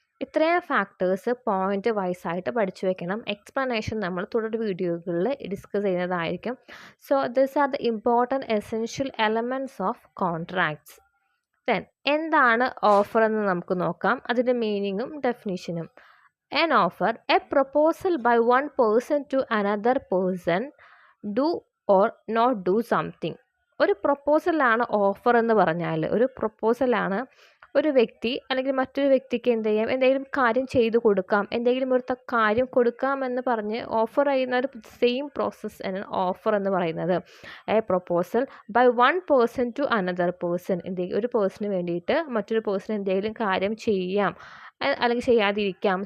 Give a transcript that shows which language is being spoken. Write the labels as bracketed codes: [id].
[ml] ഇത്രയും factors point wise ആയിട്ട് പഠിച്ചു വെക്കണം. എക്സ്പ്ലനേഷൻ നമ്മൾ തുടർ വീഡിയോകളിൽ ഡിസ്കസ് ചെയ്യുന്നതായിരിക്കും. [en] So this are the important essential elements of contracts. [ml] Then എന്താണ് ഓഫർ എന്ന് നമുക്ക് നോക്കാം, അതിൻ്റെ മീനിങ്ങും ഡെഫിനിഷനും. [en] An offer, a proposal by one person to another person, do or not do something. [ml] ഒരു പ്രപ്പോസലാണ് ഓഫർ എന്ന് പറഞ്ഞാൽ. ഒരു പ്രപ്പോസലാണ് ഒരു വ്യക്തി അല്ലെങ്കിൽ മറ്റൊരു വ്യക്തിക്ക് എന്ത് ചെയ്യാം, എന്തെങ്കിലും കാര്യം ചെയ്തു കൊടുക്കാം, എന്തെങ്കിലും ഒരു കാര്യം കൊടുക്കാമെന്ന് പറഞ്ഞ് ഓഫർ ചെയ്യുന്ന ഒരു സെയിം പ്രോസസ്സ് ആണ് ഓഫർ എന്ന് പറയുന്നത്. [en] a proposal by one person to another person, [ml] ഒരു പേഴ്സണിന് വേണ്ടിയിട്ട് മറ്റൊരു പേഴ്സൺ എന്തെങ്കിലും കാര്യം ചെയ്യാം അല്ലെങ്കിൽ ചെയ്യാതിരിക്കാം.